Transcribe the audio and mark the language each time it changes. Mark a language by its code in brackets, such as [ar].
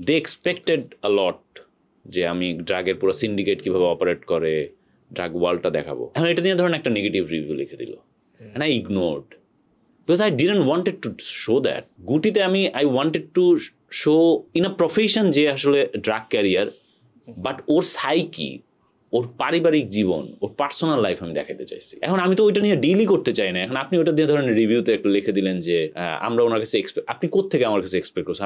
[en] they expected a lot [bn] যে আমি ড্রাগের পুরো সিন্ডিকেট কিভাবে অপারেট করে ড্রাগ ওয়ার্ল্ডটা দেখাবো। এখন এটা নিয়ে ধরেন একটা নেগেটিভ রিভিউ লিখে দিল, [en] and I ignored because I didn't wanted to show that. [bn] গুটিতে [en] I wanted to show in a profession [bn] যে আসলে drug career, but or psyche, ওর পারিবারিক জীবন, ওর পার্সোনাল লাইফ আমি দেখাতে চাইছি। এখন আমি তো ওইটা নিয়ে ডিলই করতে চাই না। এখন আপনি ওটা দিয়ে ধরেন রিভিউতে একটু লিখে দিলেন যে আমরা ওনার কাছে আপনি কোত্থেকে আমার কাছে এক্সপেক্ট করছেন?